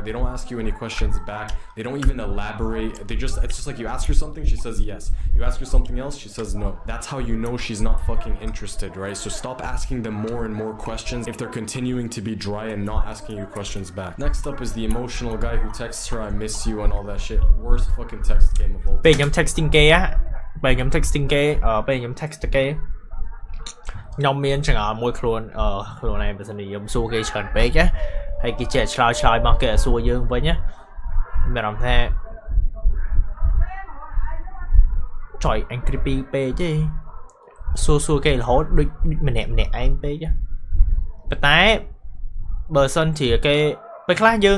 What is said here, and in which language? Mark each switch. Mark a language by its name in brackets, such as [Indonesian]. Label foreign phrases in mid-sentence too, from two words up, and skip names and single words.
[English] They don't ask you any questions back. They don't even elaborate. It's just like you ask her something, she says yes. You ask her something else, she says no. That's how you know she's not fucking interested, right? So stop asking them more and more questions if they're continuing to be dry and not asking you questions back. Next up is the emotional guy who texts her I miss you and all that shit. Worst fucking text game of all time. [Khmer] ពេលខ្ញុំ texting គេណាពេលខ្ញុំ texting គេពេលខ្ញុំ text គេខ្ញុំមានចង្អល់មួយខ្លួនខ្លួនឯងបើសិនជាខ្ញុំសួរគេច្រើនពេកណាហើយគេចេះឆ្លើយមកគេសួរយើងវិញណាមានអារម្មណ៍ថា ចុយអញ creepy ពេកទេសួរគេរហូតដូចម្នាក់ឯងពេកណាប៉ុន្តែបើសិនជាគេពេលខ្លះយើង